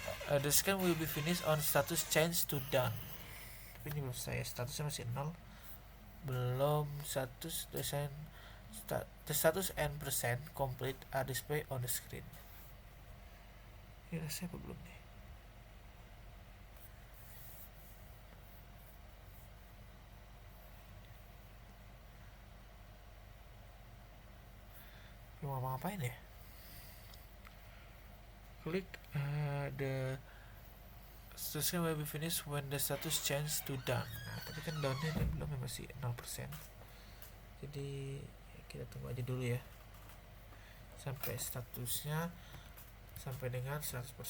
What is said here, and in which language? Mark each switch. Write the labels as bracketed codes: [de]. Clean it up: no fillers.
[en] The scan will be finished on status change to done. [id] Tapi ini belum selesai ya, statusnya masih 0. Belum status desain. [en] The status and percent complete are displayed on the screen. [id] Ini rasanya apa belum nih? Mau ngapain ya? [en] Klik the scan will be finished when the status change to done. [id] Nah, tapi kan downnya belum, masih 0%. Jadi ya, kita tunggu aja dulu ya sampai statusnya sampai dengan 100%.